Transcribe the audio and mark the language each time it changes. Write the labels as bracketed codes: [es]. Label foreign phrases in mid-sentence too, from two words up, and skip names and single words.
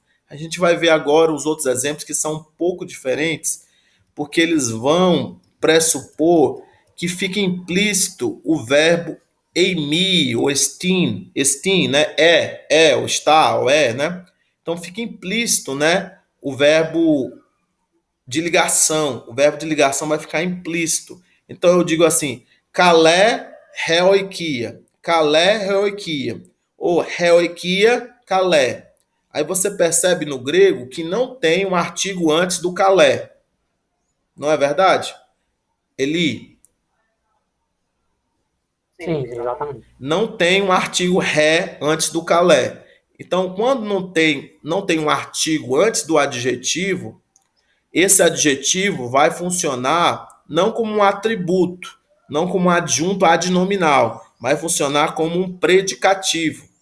[pt] A gente vai ver agora os outros exemplos que são um pouco diferentes, porque eles vão pressupor que fica implícito o verbo eimi, ou estin, né? Ou está, ou né? Então fica implícito, né? O verbo de ligação. O verbo de ligação vai ficar implícito. Então eu digo assim, [el] καλὴ ἡ οἰκία. καλὴ ἡ οἰκία. Ou ἡ οἰκία καλή. [pt] Aí você percebe no grego que não tem um artigo antes do kalé. Não é verdade? Eli? Sim, exatamente. Não tem um artigo ré antes do kalé. Então, quando não tem um artigo antes do adjetivo, esse adjetivo vai funcionar não como um atributo, não como um adjunto adnominal, mas vai funcionar como um predicativo.